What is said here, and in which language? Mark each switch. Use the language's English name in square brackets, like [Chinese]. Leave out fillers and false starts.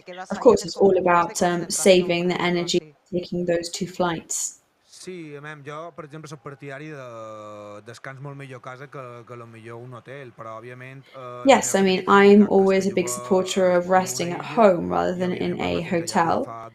[English] Of course, it's all about saving the energy, taking those 2 flights. [Catalan] Sí, jo, per exemple, soc partidari de descans molt millor a casa que millor un hotel, però òbviament... [English] Yes, I mean, I'm always a big supporter of resting at home rather than in a hotel.